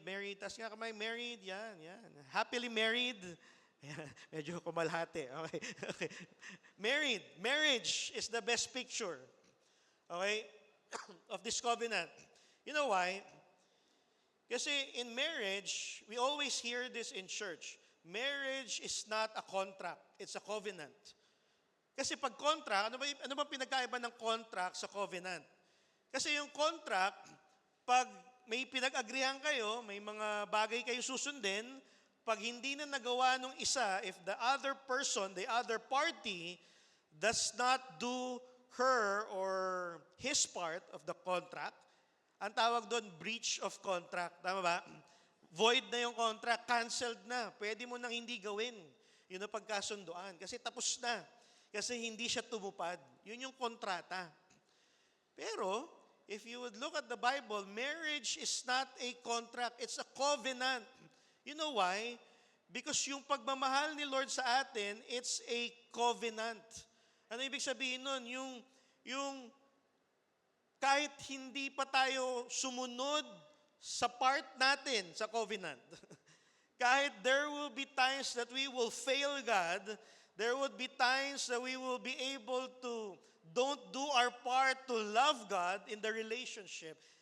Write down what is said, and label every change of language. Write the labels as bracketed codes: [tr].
[tl] Married, tas nga kamay, married, yan. Happily married. Medyo kumalhati. Okay. Married. [en] Marriage is the best picture. Okay? Of this covenant. You know why? [tl] Kasi [en] in marriage, we always hear this in church. Marriage is not a contract, it's a covenant. [tl] Kasi pag contract, ano ba pinagkaiba ng contract sa covenant? Kasi yung contract, pag may pinag-agrihan kayo, may mga bagay kayo susundin, pag hindi na nagawa nung isa, [en] if the other person, the other party, does not do her or his part of the contract, [tl] ang tawag doon, breach of contract. Tama ba? Void na yung contract, canceled na. Pwede mo nang hindi gawin. Yun ang pagkasunduan. Kasi tapos na. Kasi hindi siya tumupad. Yun yung kontrata. [en] Pero, if you would look at the Bible, marriage is not a contract. It's a covenant. You know why? Because [tl] yung pagmamahal ni Lord sa atin, [en] it's a covenant. [tl] Ano ibig sabihin nun? Yung kahit hindi pa tayo sumunod sa part natin sa covenant, [en] kahit there will be times that we will fail God, there would be times that we will be able to don't do our part to love God in the relationship.